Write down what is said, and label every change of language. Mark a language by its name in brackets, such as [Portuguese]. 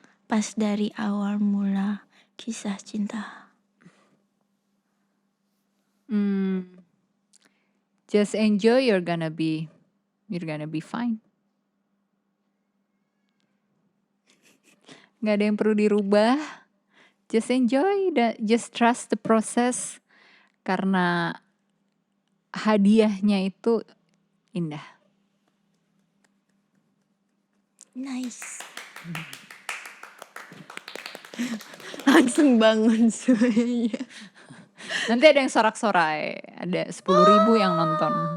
[Indonesian] Pas dari awal mula kisah cinta. [English] Just enjoy, you're gonna be fine. [Indonesian] Gak ada yang perlu dirubah. [English] Just enjoy, just trust the process. [Indonesian] Karena hadiahnya itu indah. [English] Nice. [Indonesian] Langsung bangun semuanya. Nanti ada yang sorak-sorai. Ada 10.000 yang nonton.